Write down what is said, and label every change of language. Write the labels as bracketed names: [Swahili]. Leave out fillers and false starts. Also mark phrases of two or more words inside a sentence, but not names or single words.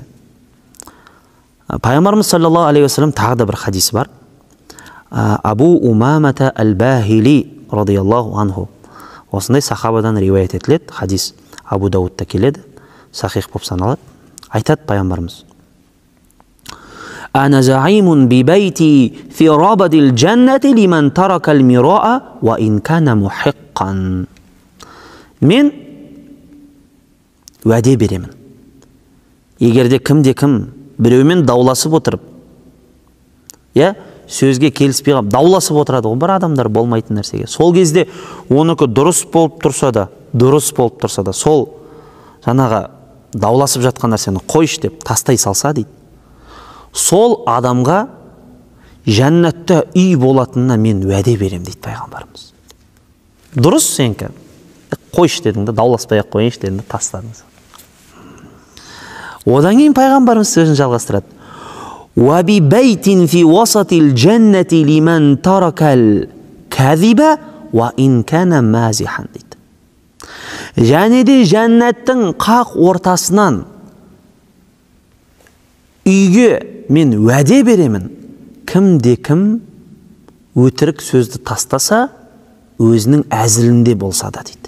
[Kazakh] Пайғамбарымыз [Arabic] صلى الله عليه وسلم [Kazakh] тағы да бір хадисі бар. Абу Умамата ал-Бахили [Arabic] رضي الله عنه. [Kazakh] Осындай сахабадан риуаят етіледі. Хадис Абу Даудта келеді. Сахих болып саналады. Айтады пайғамбарымыз: [Arabic] أنا زعيم ببيت في ربض الجنة لمن ترك المراء وإن كان محقا. [Kazakh] Мен уәде беремін. Егерде кім біреумен дауласып отырып, сөзге келіспей қалып, дауласып отырады ғой бір адамдар болмайтын нәрсеге. Сол кезде оныкі дұрыс болып тұрса да, сол жаңағы дауласып жатқан нәрсені қойшы деп тастай салса дейді, сол адамға жәннатта үй болатынына мен уәде берем дейді пайғамбарымыз. Дұрыс сенкі қойшы дедің да, дауласпай ақ қойыншы дедің да, тастадыңыз. Одан кейін пайғамбарымыз сөзін жалғастырады. [Arabic] وببيت في وسط الجنة لمن ترك الكذب وإن كان مازحا дейді. [Kazakh] Және де жәннаттың қақ ортасынан үйге мен уәде беремін. Кім өтірік сөзді тастаса, өзінің әзілінде болса да дейді.